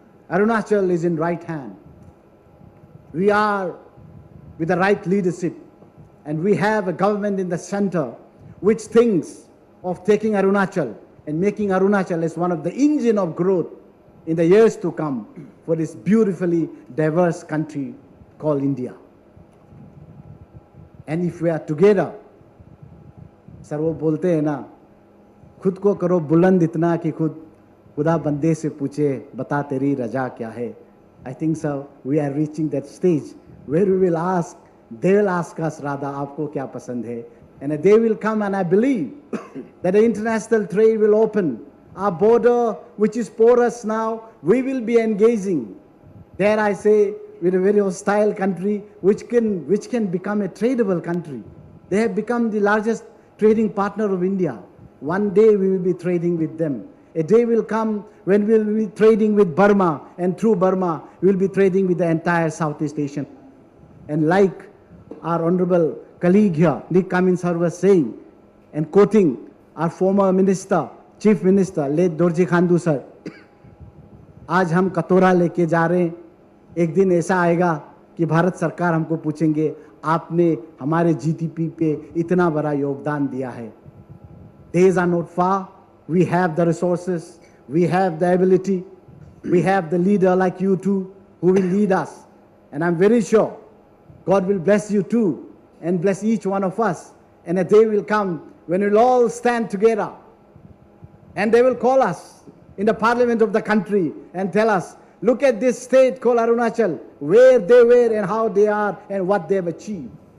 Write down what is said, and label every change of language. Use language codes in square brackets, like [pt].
[en] Arunachal is in right hand. We are with the right leadership, and we have a government in the center which thinks of taking Arunachal and making Arunachal as one of the engine of growth in the years to come for this beautifully diverse country called India. And if we are together, [hi] sir वो बोलते हैं ना, खुद को करो बुलंद इतना कि खुद खुदा बंदे से पूछे बता तेरी रजा क्या है. [en] I think so we are reaching that stage where we will ask, they will ask us rather, [hi] आपको क्या पसंद है. [en] And a day will come, and I believe that the international trade will open. Our border, which is porous now, we will be engaging. Dare I say, with a very hostile country, which can become a tradable country. They have become the largest trading partner of India. One day we will be trading with them. A day will come when we will be trading with Burma, and through Burma, we will be trading with the entire Southeast Asian. And like our honorable colleague here, Nick Cummins sir, was saying, and quoting our former minister, Chief Minister, late Dorji Khandu sir, [hi] आज हम कटोरा लेके जा रहे हैं. एक दिन ऐसा आएगा कि भारत सरकार हमको पूछेंगे, आपने हमारे जीडीपी पे इतना बड़ा योगदान दिया है. [en] Days are not far. We have the resources, we have the ability, we have the leader like you two who will lead us. And I'm very sure God will bless you too and bless each one of us. And a day will come when we'll all stand together, and they will call us in the parliament of the country and tell us, look at this state called Arunachal, where they were and how they are and what they have achieved.